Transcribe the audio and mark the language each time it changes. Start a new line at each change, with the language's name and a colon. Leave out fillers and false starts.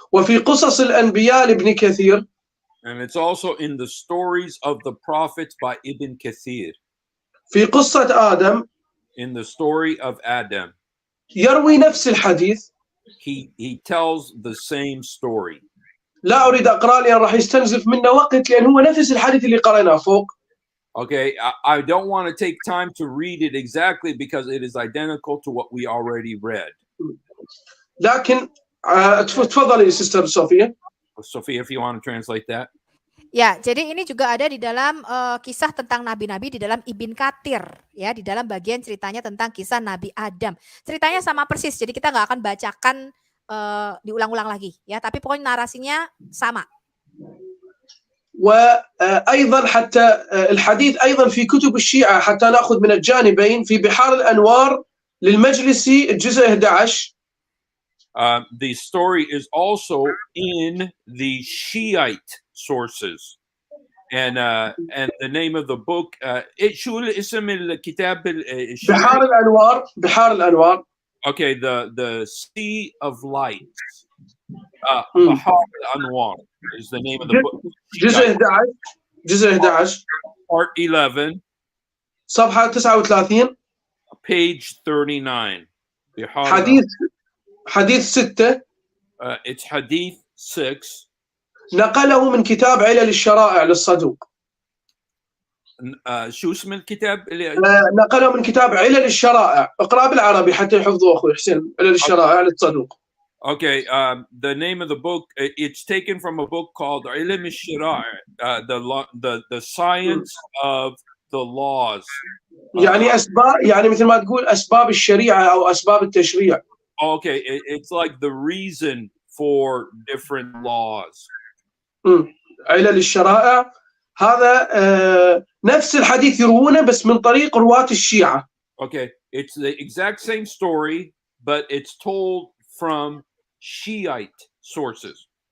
Arabic: وفي قصص الأنبياء لابن كثير.
English: And it's also in the stories of the prophets by Ibn Kathir.
Arabic: في قصة آدم.
English: In the story of Adam.
Arabic: يروي نفس الحديث.
English: He tells the same story.
Arabic: لا أريد أقرأ لأن راح يستنزف منا وقت لأن هو نفس الحديث اللي قرأناه فوق.
English: Okay, I don't want to take time to read it exactly because it is identical to what we already read.
Arabic: لكن تفضلي سيستر صوفيا.
English: Sophia, if you want to translate that.
Indonesian: Ya, jadi ini juga ada di dalam kisah tentang nabi-nabi di dalam Ibn Katsir, ya, di dalam bagian ceritanya tentang kisah Nabi Adam. Ceritanya sama persis, jadi kita nggak akan bacakan diulang-ulang lagi, ya, tapi pokoknya narasinya sama.
Arabic: وأيضا حتى الحديث أيضا في كتب الشيعة حتى نأخذ من الجانبين في بحار الأنوار للمجلسي الجزء 11.
English: The story is also in the Shiite sources, and the name of the book.
Arabic: شو الاسم الكتاب بحار الأنوار. بحار الأنوار.
English: Okay, the Sea of Light. بحار الأنوار is the name of the book.
Arabic: جزء 11. جزء 11.
English: Part 11.
Arabic: صفحة 39.
English: Page 39.
Arabic: حديث 6.
English: It's Hadith 6.
Arabic: نقله من كتاب علل الشرائع للصدوق. شو اسم الكتاب؟ نقله من كتاب علل الشرائع. اقرأ بالعربي حتى يحفظوه أخوي حسين. علل الشرائع للصدوق.
English: Okay, the name of the book, it's taken from a book called علم الشرائع, the science of the laws.
Arabic: يعني أسباب، يعني مثل ما تقول أسباب الشريعة أو أسباب التشريع.
English: Okay, it's like the reason for different laws.
Arabic: علل الشرائع هذا نفس الحديث يروونه بس من طريق رواة الشيعة.
English: Okay, it's the exact same story, but it's told from Shiite sources.